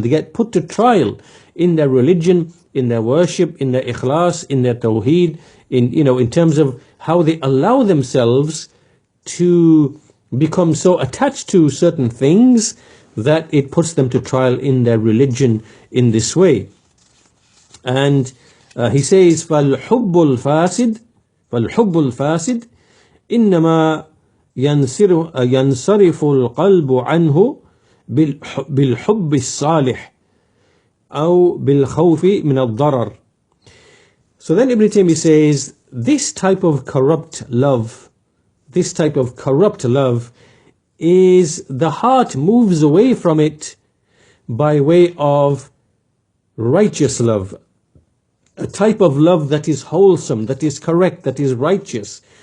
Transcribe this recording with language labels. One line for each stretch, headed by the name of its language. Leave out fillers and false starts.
English: They get put to trial in their religion, in their worship, in their ikhlas, in their tawheed, in terms of how they allow themselves to become so attached to certain things that it puts them to trial in their religion in this way. And he says,
Arabic: فَالْحُبُّ الْفَاسِدِ إِنَّمَا ينصرف القلب عنه بالحب الصالح أو بالخوف من الضرر.
English: So then Ibn Taymiyyah says, this type of corrupt love is the heart moves away from it by way of righteous love. A type of love that is wholesome, that is correct, that is righteous.